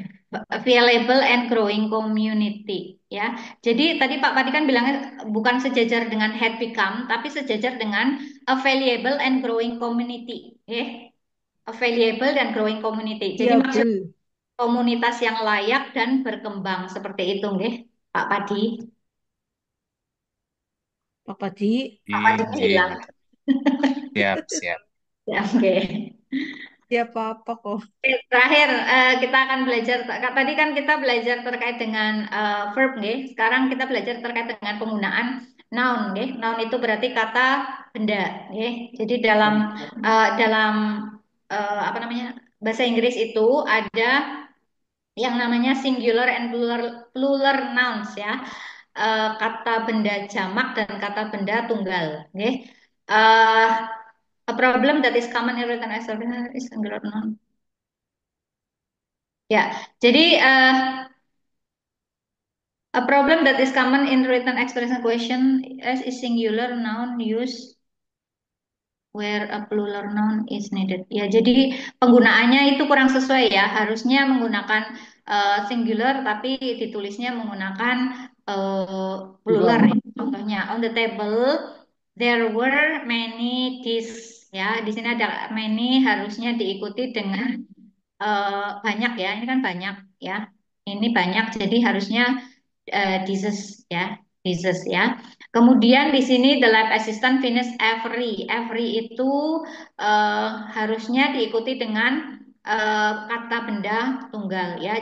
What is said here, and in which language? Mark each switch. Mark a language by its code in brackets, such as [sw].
[en] Available and growing community ya. [id] Jadi tadi Pak Padi kan bilangnya bukan sejajar dengan had become, tapi sejajar dengan available and growing community. [en] Available dan growing community. [id] Jadi Iya maksud Bu. komunitas yang layak dan berkembang seperti itu nggih, Pak Padi. Pak Padi. Pak Padi hilang. Siap. Ya, oke. Ya apa-apa kok. Terakhir kita akan belajar tadi kan kita belajar terkait dengan verb nggih. Sekarang kita belajar terkait dengan penggunaan noun nggih. Noun itu berarti kata benda nggih. Jadi dalam apa namanya? Bahasa Inggris itu ada yang namanya singular and plural nouns ya. Kata benda jamak dan kata benda tunggal nggih. [en] A problem that is common in written expression is singular noun. Ya, jadi A problem that is common in written expression question as is singular noun used where a plural noun is needed. [id] Ya, jadi penggunaannya itu kurang sesuai ya. Harusnya menggunakan singular tapi ditulisnya menggunakan plural. [en] Plural. Contohnya, on the table there were many dishes. [id] Ya, di sini ada many harusnya diikuti dengan banyak ya. Ini kan banyak ya. Ini banyak, jadi harusnya dishes ya, dishes ya. [en] Kemudian di sini the lab assistant finish every. [id] Every itu harusnya diikuti dengan kata benda tunggal ya.